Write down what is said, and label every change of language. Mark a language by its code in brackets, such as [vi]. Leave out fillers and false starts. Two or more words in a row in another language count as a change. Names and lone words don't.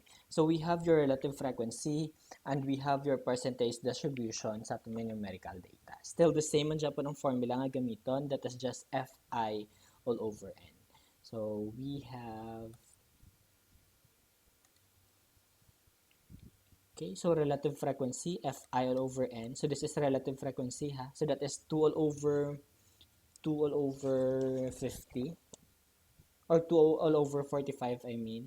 [en] So we have your relative frequency and we have your percentage distribution [tl] sa ating [en] numerical data. Still the same [ceb] man Japon ang formula nga gamiton, [en] that is just Fi all over n. So we have okay, so relative frequency Fi all over n. So this is relative frequency ha. So that is 2 all over 50 or 2 all over 45 I mean.